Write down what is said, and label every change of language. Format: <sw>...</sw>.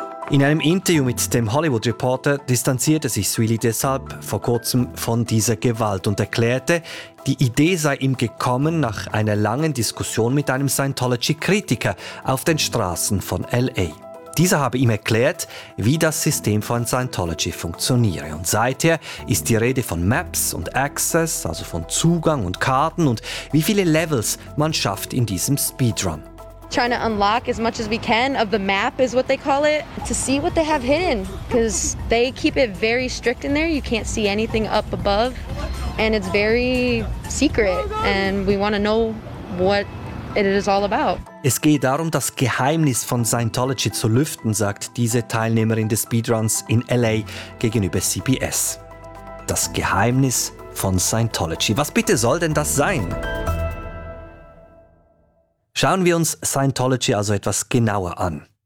<de>In einem Interview mit dem Hollywood Reporter distanzierte sich Sweely deshalb vor kurzem von dieser Gewalt und erklärte, die Idee sei ihm gekommen nach einer langen Diskussion mit einem Scientology-Kritiker auf den Straßen von L.A. Dieser habe ihm erklärt, wie das System von Scientology funktioniere. Und seither ist die Rede von Maps und Access, also von Zugang und Karten und wie viele Levels man schafft in diesem Speedrun.</de> <en>Trying to unlock as much as we can of the map is what they call it to see what they have hidden because they keep it very strict in there. You can't see anything up above and it's very secret and we want to know what it is all about.</en> <de>Es geht darum, das Geheimnis von Scientology zu lüften, sagt diese Teilnehmerin des Speedruns in LA gegenüber CBS. Das Geheimnis von Scientology. Was bitte soll denn das sein? Schauen wir uns Scientology also etwas genauer an.</de>